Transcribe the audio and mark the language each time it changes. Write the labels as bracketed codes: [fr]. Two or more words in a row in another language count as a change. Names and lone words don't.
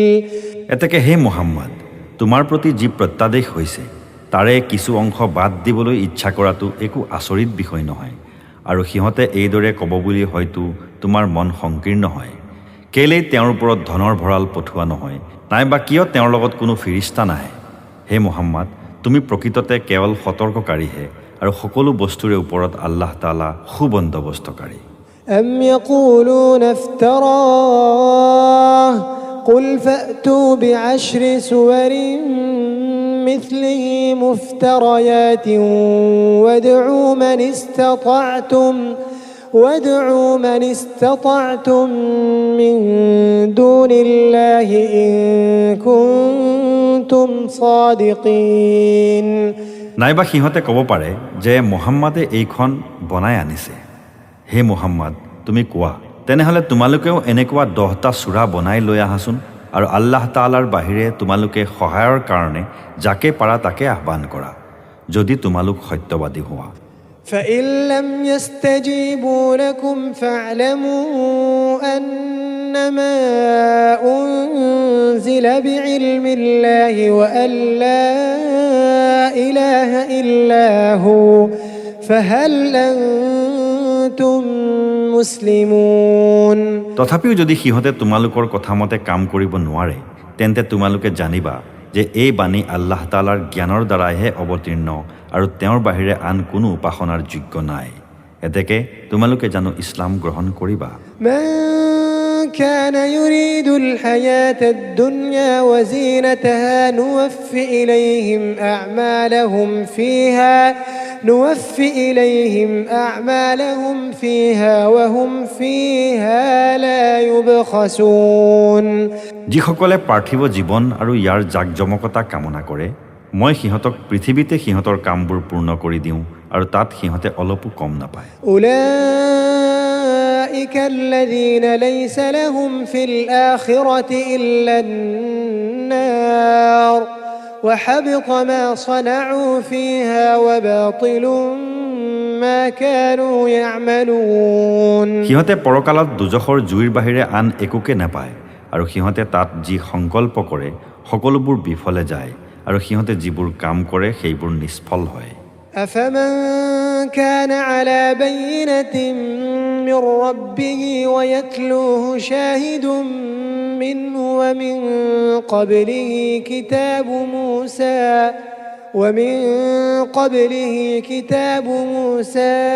[as] এতেকে হে মুহাম্মদ তোমাৰ প্ৰতি যি প্ৰত্যাদেশ হৈছে তাৰে কিছু অংশ বাদ দিবলৈ ইচ্ছা কৰাটো একো আচৰিত বিষয় নহয় আৰু সিহঁতে এইদৰে ক'ব বুলি হয়তো তোমাৰ মন সংকীৰ্ণ হয় কেলেই তেওঁৰ ওপৰত ধনৰ ভঁৰাল পঠোৱা নহয় নাইবা কিয় তেওঁৰ লগত কোনো ফিৰিস্তা নাহে হে মুহাম্মদ তুমি প্ৰকৃততে কেৱল সতৰ্ককাৰীহে আৰু সকলো বস্তুৰে ওপৰত আল্লাহ তাআলা সুবন্দবস্তকাৰী [ar] أم يقولون افتراه قل فأتوا بعشر سور مثله مفتريات وادعوا من استطعتم من دون الله إن كنتم صادقين [as] নাইবা সিহঁতে ক'ব পাৰে যে মুহাম্মাদে এইখন বনাই আনিছে হে মুহাম্মদ তুমি কোৱা তেনেহ'লে তোমালোকেও এনেকুৱা 10টা সূৰা বনাই লৈ আহাচোন আৰু আল্লাহ তাআলাৰ বাহিৰে তোমালোকে সহায়ৰ কাৰণে যাকে পাৰা তাকে আহ্বান কৰা যদি তোমালোক সত্যবাদী হোৱা [ar] فإن لم يستجيبوا لكم فاعلموا أنما أنزل بعلم الله وأن لا إله إلا هو فهل أنتم مسلمون [as] তথাপিও যদি সিহঁতে তোমালোকৰ কথা মতে কাম কৰিব নোৱাৰে তেন্তে তোমালোকে জানিবা যে এই বাণী আল্লাহ তাআলাৰ জ্ঞানৰ দ্বাৰাহে অৱতীৰ্ণ আৰু তেওঁৰ বাহিৰে আন কোনো উপাসনাৰ যোগ্য নাই এতেকে তোমালোকে জানো ইছলাম গ্ৰহণ কৰিবা [ar] من كان يريد الحياة الدنيا وزينتها نوفي إليهم أعمالهم فيها وهم فيها لا يبخسون [as] যিসকলে পাৰ্থিৱ জীৱন আৰু ইয়াৰ জাকজমকতা কামনা কৰে মই সিহঁতক পৃথিৱীতে সিহঁতৰ কামবোৰ পূৰ্ণ কৰি দিওঁ আৰু তাত সিহঁতে অলপো কম নাপায় [ar] أولئك الذين ليس لهم في الآخرة إلا النار وحبط ما صنعوا فيها وباطل ما كانوا يعملون [as] সিহঁতে পৰকালত দুজখৰ জুইৰ বাহিৰে আন একোকে নাপায় আৰু সিহঁতে তাত যি সংকল্প কৰে সকলোবোৰ বিফলে যায় আৰু সিহঁতে যিবোৰ কাম কৰে সেইবোৰ নিষ্ফল হয় [ar] أفمن كان على بينة من ربه ويتلوه شاهد منه ومن قبله كتاب موسى